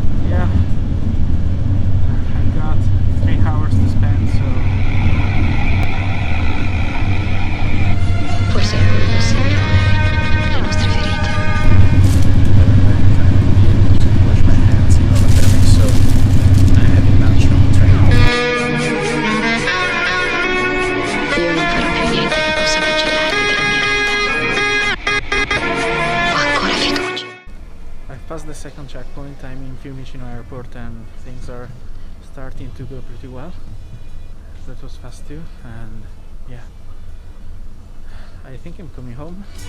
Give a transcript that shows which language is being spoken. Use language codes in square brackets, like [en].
[en] Yeah, I've got 3 hours to spend, so. [it] Forse è quello, Signore, le nostre ferite. [en] Wash my hands in order to make so I have lunch on the train. [it] Io non farò più niente che possa cancellarti dalla mia vita. Ho ancora fiducia. [en] I've passed the second checkpoint. I'm in Fiumicino Airport and things are starting to go pretty well. That was fast too, and yeah, I think I'm coming home.